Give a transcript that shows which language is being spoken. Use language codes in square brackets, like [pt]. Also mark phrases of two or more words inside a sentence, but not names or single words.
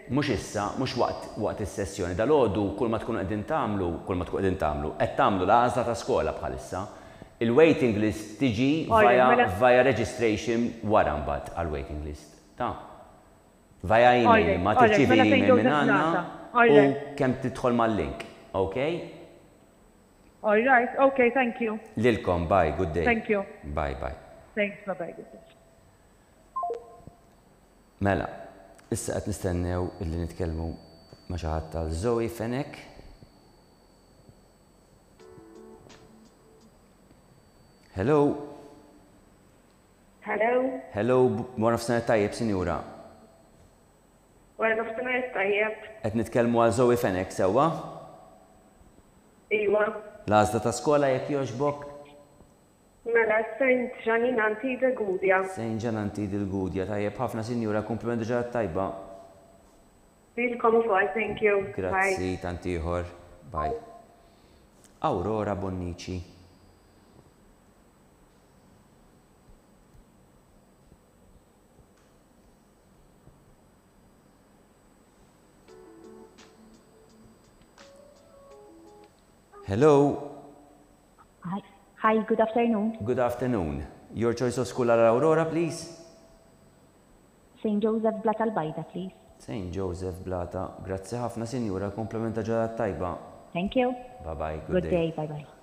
[mt] Mhux issa, mhux waqt is-sessjoni. Dalgħodu kull ma tkunu qegħdin tagħmlu, qed tagħmlu l-għażla ta' skola bħalissa. Il- [en] waiting list [mt] tiġi via registration wara mbagħad għall- [en] waiting list. [mt] Ta' via email, ma tirċievi l-email minn għandna u kemm tidħol mal-link. [en] Okay? All right, okay, thank you. Lilkom, bye, good day. Thank you. Bye, bye. Thanks, bye-bye, good day. [mt] Mela, issa qed nistennew illi nitkellmu ma' xi ħadd tal-Zoe Fenek. [en] Hello. Hello. [mt] Hello, wara nofsinhar tajjeb, Sinjura. Wara nofsinhar tajjeb. Qed nitkellmu għal Zoe Fenek sewwa? Iwa. L-għażla ta' skola jekk jogħġbok? Mela St. John Antid Gudja. St. John Antid Gudja, tajjeb ħafna Sinjura, kumpliment ġrat tajba. Bilkom ukoll, [en] thank you. [mt] Grazzi, tant ieħor. Bye. Aurora Bonnici. [en] Hello. Hi, good afternoon. Good afternoon. Your choice of school are Aurora, please. St. Joseph Blata l-Bajda, please. St. Joseph Blata. [mt] Grazzi ħafna, Sinjura, komplementa ġara tajba. [en] Thank you. Bye-bye, good day. Bye-bye.